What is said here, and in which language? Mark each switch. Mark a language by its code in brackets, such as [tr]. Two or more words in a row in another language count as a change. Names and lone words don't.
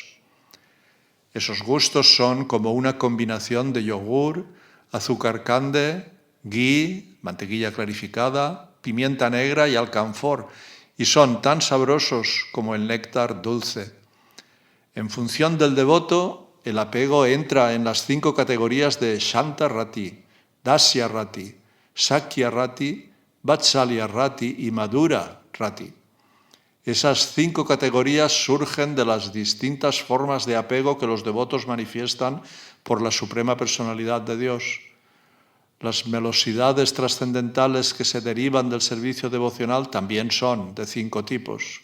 [es] Esos gustos son como una combinación de yogur, azúcar cande, ghee, mantequilla clarificada, pimienta negra y alcanfor, y son tan sabrosos como el néctar dulce. En función del devoto, el apego entra en las 5 categorías de [sa] शान्त रति, दास्य रति, सख्य रति, वात्सल्य रति [es] y [sa] मधुर रति. [es] Esas 5 categorías surgen de las distintas formas de apego que los devotos manifiestan por la Suprema Personalidad de Dios. Las melosidades trascendentales que se derivan del servicio devocional también son de 5 tipos.